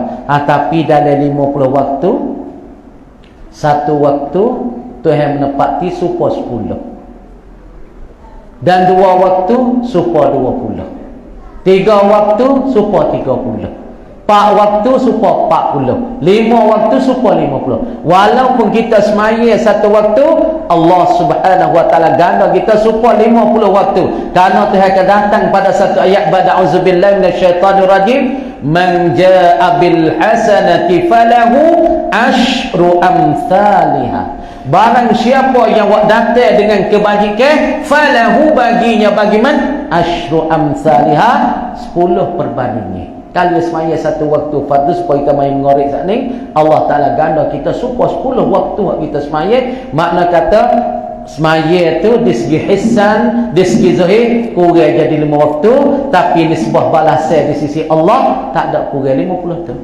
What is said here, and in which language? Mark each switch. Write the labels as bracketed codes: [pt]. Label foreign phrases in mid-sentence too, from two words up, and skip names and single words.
[ms] Tapi dalam 50 waktu, satu waktu Tuhan menepati supaya 10, dan 2 waktu supaya 20, 3 waktu supaya 30, 4 waktu supaya 40, 5 waktu supaya 50. Walaupun kita semaya satu waktu, Allah [ar] سبحانه وتعالى [ms] ganda kita supaya 50 waktu. Karena Tuhan akan datang pada satu ayat, pada [ar] أعوذ بالله من الشيطان الرجيم من جاء بالحسنة فله عشر أمثالها. [ms] Barang siapa yang datang dengan kebajikan, falahu, baginya, bagi man, [ar] عشر أمثالها, [ms] 10 perbandingnya. Kalau semaya satu waktu fardu supaya kita main mengorek saat ni, Allah Ta'ala ganda kita supaya 10 waktu kita semaya. Makna kata semaya tu di segi hisan, di segi zahir kurang jadi 5 waktu, tapi nisbah balasan di sisi Allah tak ada kurang 50 tu.